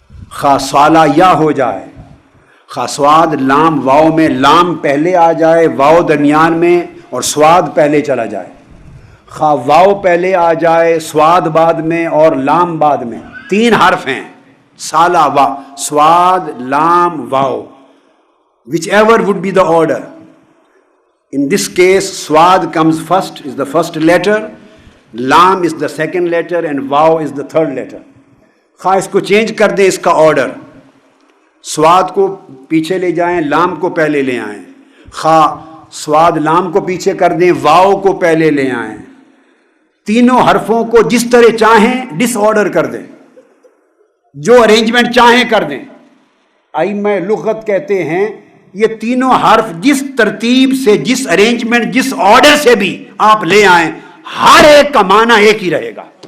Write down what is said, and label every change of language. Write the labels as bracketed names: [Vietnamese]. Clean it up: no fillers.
[Urdu] خواہ سالا یا ہو جائے، خواہ سواد لام واو میں، لام پہلے آ جائے، واو درمیان میں اور سواد پہلے چلا جائے، خواہ واو پہلے آ جائے، سواد بعد میں اور لام بعد میں، تین حرف ہیں سالاوا، سواد، لام، واو، [English] whichever would be the order. In this case, swad comes first, is the first letter, lam is the second letter and واو is the third letter. [Urdu] خواہ اس کو چینج کر دیں اس کا آرڈر، سواد کو پیچھے لے جائیں، لام کو پہلے لے آئیں، خواہ سواد لام کو پیچھے کر دیں، واو کو پہلے لے آئیں، تینوں حرفوں کو جس طرح چاہیں ڈس آرڈر کر دیں، جو ارینجمنٹ چاہیں کر دیں۔ ائمہ لغت کہتے ہیں یہ تینوں حرف جس ترتیب سے، جس ارینجمنٹ، جس آرڈر سے بھی آپ لے آئیں، ہر ایک کا معنی ایک ہی رہے گا۔